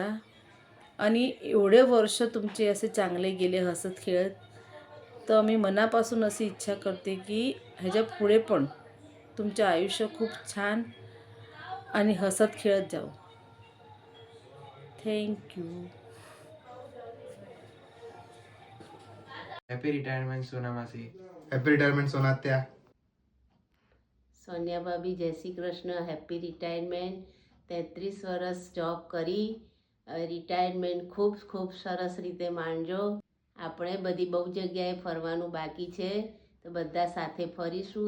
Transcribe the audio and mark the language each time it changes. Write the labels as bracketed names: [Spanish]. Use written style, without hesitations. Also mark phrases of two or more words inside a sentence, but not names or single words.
[Marathi] आणि एवढे वर्ष तुमचे असे चांगले गेले हसत खेळत, तर मी मनापासून अशी इच्छा करते की ह्याच्या पुढे पण तुमचं आयुष्य खूप छान आणि हसत खेळत जाऊ. थँक्यू. [English] happy retirement सोना मासी. happy retirement સોનાત્યા. [Gujarati] સોનિયા ભાભી જય શ્રી કૃષ્ણ. [English] happy retirement. [Gujarati] 33 વર્ષ જોબ કરી, રિટાયરમેન્ટ ખૂબ ખૂબ સરસ રીતે માણજો. આપણે બધી બહુ જગ્યાએ ફરવાનું બાકી છે, તો બધા સાથે ફરીશું.